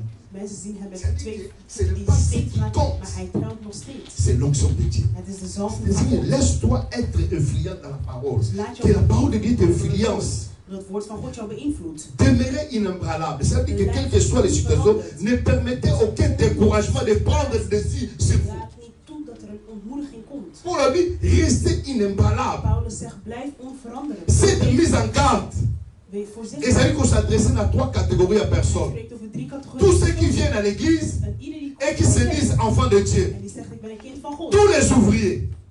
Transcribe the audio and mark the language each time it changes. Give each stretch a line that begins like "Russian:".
Dutch: Mensen zien hem met twee die steeds maar hij trouwt nog steeds.
French: C'est l'onction de Dieu.
Dutch: Het is de zalf van God.
French: Laisse-toi être influent dans la parole. Que la parole de Dieu t'influence.
Dutch: Het woord van God jou beïnvloedt.
French: Demeurez inébranlable. Ça veut dire que quelles que soient les situations, ne permettez aucun découragement de prendre le dessus sur vous.
Dutch: Laat niet toe dat er een ontmoediging komt.
French: Pour la vie, restez inébranlable.
Dutch: Paulus zegt, blijf onveranderlijk.
French: Cette mise en garde. Et ça veut dire qu'on s'adresse à 3 catégories de personnes. Tous ceux qui viennent à l'église et qui se disent enfants de Dieu. Tous les ouvriers.